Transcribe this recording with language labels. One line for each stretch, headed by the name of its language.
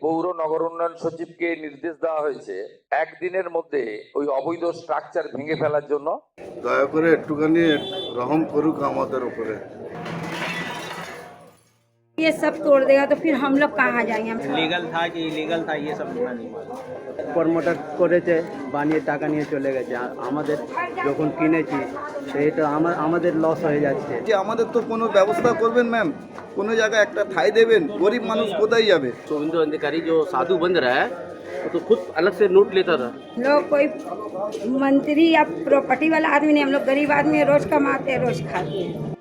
Bangla: পৌর নগর উন্নয়ন সচিবকে নির্দেশ দেওয়া হয়েছে একদিনের মধ্যে ওই অবৈধ স্ট্রাকচার ভেঙে ফেলার জন্য। দয়া করে একটুখানি রহম করুক আমাদের উপরে।
Hindi: ये सब तोड़ देगा तो फिर हम लोग कहाँ जाएंगे? लीगल था कि इलीगल था ये सब पता नहीं मालूम।
Bangla: প্রমোটার করেছে, বানিয়ে টাকা নিয়ে চলে গেছে। আমাদের যখন কিনেছি সেটা আমাদের লস হয়ে যাচ্ছে। যে আমাদের তো কোনো ব্যবস্থা করবেন ম্যাম, কোনো জায়গায় একটা ঠাঁই দেবেন, গরিব মানুষ কোথায় যাবে?
Hindi: शुभेंदु अधिकारी जो साधु बन रहा है वो तो खुद अलग से नोट लेता था। हम लोग कोई मंत्री या प्रॉपर्टी वाला आदमी नहीं, हम लोग गरीब आदमी रोज कमाते हैं, रोज खाते हैं।